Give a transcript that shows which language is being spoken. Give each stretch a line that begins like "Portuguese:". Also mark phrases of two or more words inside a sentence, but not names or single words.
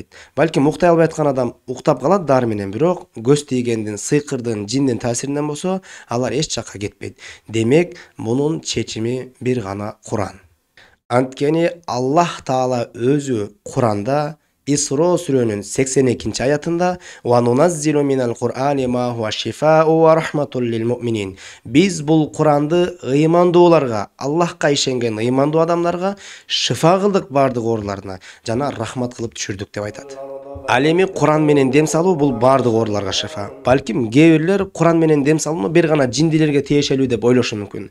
Kyrgyz: Балким уктай албай аткан адам уктап калат дары менен, бирок көз тийгендин, сыйкырдын, жиндин таасиринен болсо, алар эч жакка кетпейт. Демек, мунун чечими бир гана Куран. Анткени Аллах Таала өзү Куранда Исро сүрөнүн 82 аятында
Arabic: «وننزل من القرآن ما هو شفاء ورحمة للمؤمنين».
Kyrgyz: Биз бул Куранды ыймандууларга, Аллахка ишенген ыймандуу адамдарга шифа кылдык бардык ооруларына жана рахмат кылып түшүрдүк деп айтат. Ал эми Куран менен дем салуу бул бардык ооруларга шифа. Балким кээ бирлер Куран менен дем салууну бир гана жиндилерге тиешелүү деп ойлошу мүмкүн.